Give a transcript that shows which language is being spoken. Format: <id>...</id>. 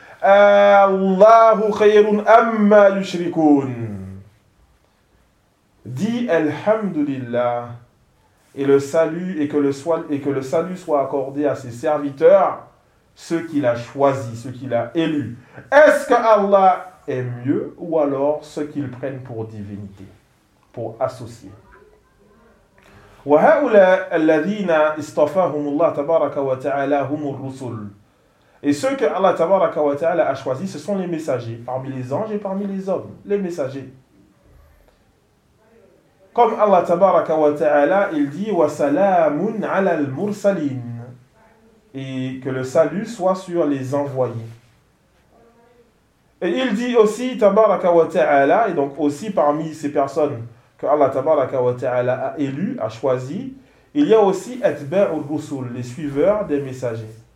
<ar>Allahu khayrun amma yushrikun. »</ar> <fr>Dit</fr> <ar>« Alhamdulillah »</ar> <fr>et le salut et que le soit et que le salut soit accordé à ses serviteurs, ceux qu'il a choisis, ceux qu'il a élus. Est-ce que Allah est mieux ou alors ceux qu'ils prennent pour divinité, pour associer?</fr> <ar>وهؤلاء الذين استفاهم الله تبارك وتعالى هم الرسل.</ar> <fr>Et ceux que Allah tabaraka wa ta'ala a choisis, ce sont les messagers, parmi les anges et parmi les hommes, les messagers. Comme Allah tabaraka wa ta'ala, il dit</fr> <ar>wa salamun 'ala al-mursalin.</ar> <fr>Et que le salut soit sur les envoyés. Et il dit aussi tabaraka wa ta'ala, et donc aussi parmi ces personnes que Allah tabaraka wa ta'ala a élu, a choisi, il y a aussi</fr> <ar>atba'ur rusul,</ar> <fr>les suiveurs des messagers.</fr>